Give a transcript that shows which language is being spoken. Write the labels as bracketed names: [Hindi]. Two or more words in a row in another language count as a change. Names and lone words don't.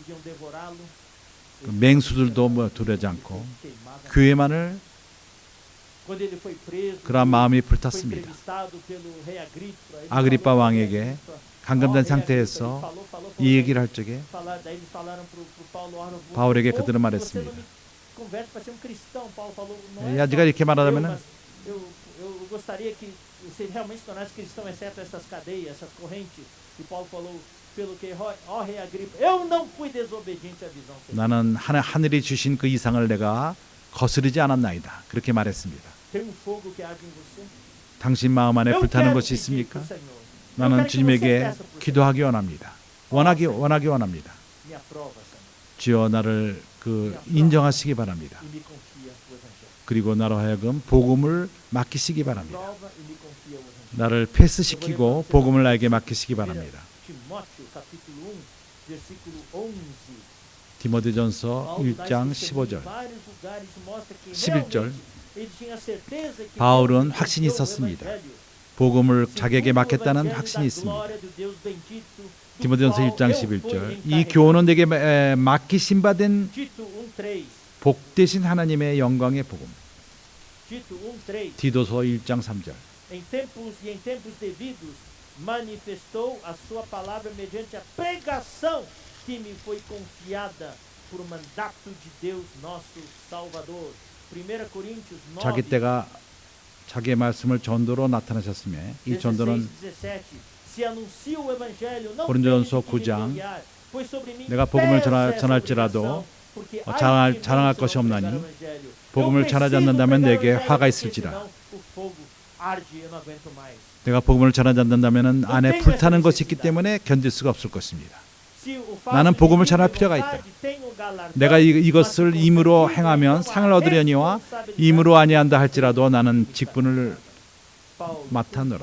[Korean] 그 맹수들도 두려워하지 않고 교회만을 그러한 마음이 불탔습니다. 아그리파 왕에게 감금된 상태에서 이 얘기를 할 적에 바울에게 그들은 말했습니다. 야, 네가 이렇게 말하자면은 [Portuguese] você realmente tornasse cristão, exceto essas cadeias, essas correntes. E Paulo falou, pelo que, ó rei Agripa, eu não fui desobediente à visão. [Korean] 나는 하늘이 주신 그 이상을 내가 거스르지 않았나이다. 그렇게 말했습니다. [Portuguese] Tem um fogo que arde em você? [Korean] 당신 마음 안에 불타는 것이 있습니까? 나는 주님에게 기도하기 원합니다. 원하기 원합니다. [Portuguese] Me aprova, Senhor. [Korean] 주여 나를 인정하시기 바랍니다. [Portuguese] E me confia o evangelho. [Korean] 그리고 나로 하여금 복음을 맡기시기 바랍니다. [Portuguese] Prova e me confia o evangelho. [Korean] 나를 패스시키고 복음을 나에게 맡기시기 바랍니다. [Portuguese] Timóteo, capítulo 1, versículo 11. [Korean] 디모데전서 [Portuguese] Paulo dá [Korean] 1장 [Portuguese] esse testemunho [Korean] 15절. [Portuguese] em vários lugares, mostra que [Korean] 11절. [Portuguese] realmente ele tinha certeza que [Korean] 바울은 [Portuguese] Deus [Korean] 확신이 [Portuguese] confiou o [Korean] 있었습니다. [Portuguese] evangelho. [Korean] 복음을 [Portuguese] Segundo [Korean] 자기에게 [Portuguese] o [Korean] 맡겼다는 [Portuguese] evangelho [Korean] 확신이 [Portuguese] da [Korean] 있습니다. [Portuguese] glória do Deus bendito, do [Korean] 디모데전서 [Portuguese] qual [Korean] 1장 [Portuguese] eu fui [Korean] 11절. 이 [Portuguese] encarregado. [Korean] 교훈은 내게 맡기신 바된 [Portuguese] Tito 1:3. [Korean] 복되신 하나님의 영광의 복음. [Portuguese] Tito 1:3. [Korean] 디도서 1장 3절. [Portuguese] Em tempos devidos manifestou a sua palavra mediante a pregação que me foi confiada por mandato de Deus nosso Salvador. 1 Coríntios 9, [Korean] 자기 때가 자기의 말씀을 전도로 나타내셨음에 이 전도는 [Portuguese] 17. Se anuncio o evangelho, não [Korean] 고린도전서 [Portuguese] pense que me [Korean] 9장 [Portuguese] gloriar, pois sobre mim [Korean] 내가 복음을 [Portuguese] pesa essa [Korean] 전할지라도 [Portuguese] obrigação, porque [Korean] 자랑할 것이 없나니 복음을 전하지 않는다면 내게 화가 있을지라. 내가 복음을 전하지 않는다면 안에 불타는 것이 있기 때문에 견딜 수가 없을 것입니다. 나는 복음을 전할 필요가 있다. 내가 이것을 임으로 행하면 상을 얻으려니와 임으로 아니한다 할지라도 나는 직분을 맡아노라.